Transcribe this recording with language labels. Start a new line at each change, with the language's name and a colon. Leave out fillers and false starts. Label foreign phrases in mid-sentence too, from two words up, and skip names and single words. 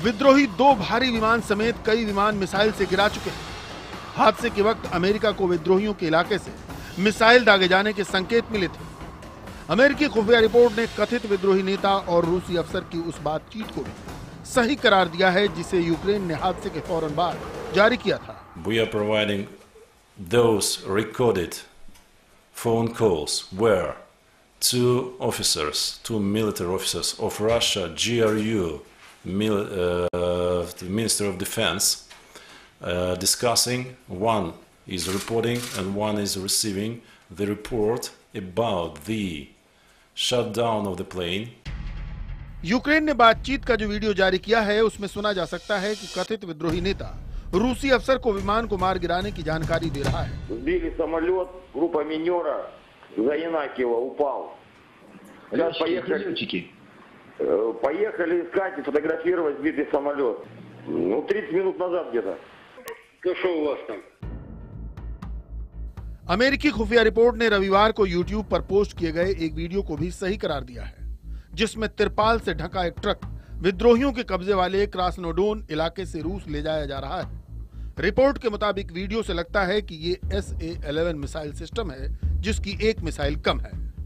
Hindi: विद्रोही 2 भारी विमान समेत कई विमान मिसाइल से गिरा चुके हैं। हादसे के वक्त अमेरिका को विद्रोहियों के इलाके से मिसाइल दागे जाने के संकेत मिले थे। अमेरिकी खुफिया रिपोर्ट ने कथित विद्रोही नेता और रूसी अफसर की उस बातचीत को भी सही करार दिया है, जिसे यूक्रेन ने हादसे के फौरन बाद जारी किया था।
English: We are providing those recorded phone calls where two military officers of Russia, GRU, the Minister of Defense, discussing. One is reporting and one is receiving the report about the shutdown of the plane.
Hindi: यूक्रेन ने बातचीत का जो वीडियो जारी किया है, उसमें सुना जा सकता है कि कथित विद्रोही नेता रूसी अफसर को विमान को मार गिराने की जानकारी दे रहा है।
Russian: Сбили самолет, группа минера за Янакиево упал. Сейчас поехали искать и фотографировать сбитый самолет. 30 минут назад где-то. Что у вас там?
Hindi: अमेरिकी खुफिया रिपोर्ट ने रविवार को यूट्यूब पर पोस्ट किए गए एक वीडियो को भी सही करार दिया है, जिसमें तिरपाल से ढका एक ट्रक विद्रोहियों के कब्जे वाले क्रास्नोडोन इलाके से रूस ले जाया जा रहा है। रिपोर्ट के मुताबिक वीडियो से लगता है कि ये SA-11
English: missile system
Hindi: है, जिसकी एक मिसाइल कम है।